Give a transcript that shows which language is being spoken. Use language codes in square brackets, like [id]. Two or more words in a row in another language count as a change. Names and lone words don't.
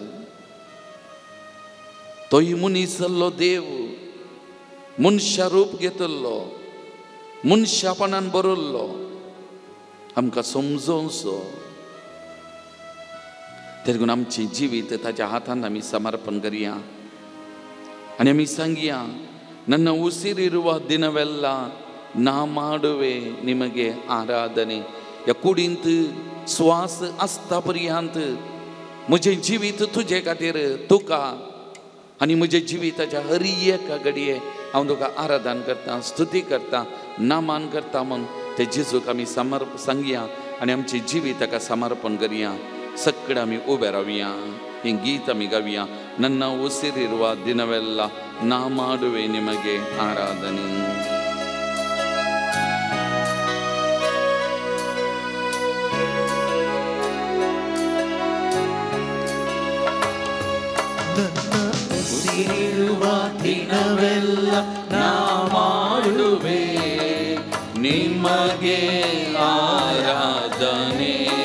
[kok] तोय मनीसल्लो देव मनशा रूप घेतिल्लो, मनशापणान बरयल्लो. आमकां समजोवचो. ते देखून आमचें जिवीत ताच्या हातान आमी समर्पण करया आनी आमी सांगया, [kn] ನನ್ನ ಉಸಿರಿರುವ ದಿನವೆಲ್ಲ ನಾ ಮಾಡುವೆ ನಿಮಗೆ ಆರಾಧನೆ. [kok] या कुडींत श्वास आसता पर्यंत म्हजें जिवीत तुजे खातीर तुका आनी म्हज्या जिविताच्या हर एका घडये हांव तुका आराधन करता, स्तुती करता, नामान करता म्हूण ते जेजूक आमी सांगया आनी आमचें जिवीत ताका समर्पण करया. सगळे आमी उबे रावया. ಈ ಗೀತ ಆಮಿ ಗವಿಯ. [kn] ನನ್ನ ಉಸಿರಿರುವ ದಿನವೆಲ್ಲ ನಾ ಮಾಡುವೆ ನಿಮಗೆ ಆರಾಧನೆ. ನನ್ನ ಉಸಿರಿರುವ ದಿನವೆಲ್ಲ ನಾ ಮಾಡುವೆ ನಿಮಗೆ ಆರಾಧನೆ.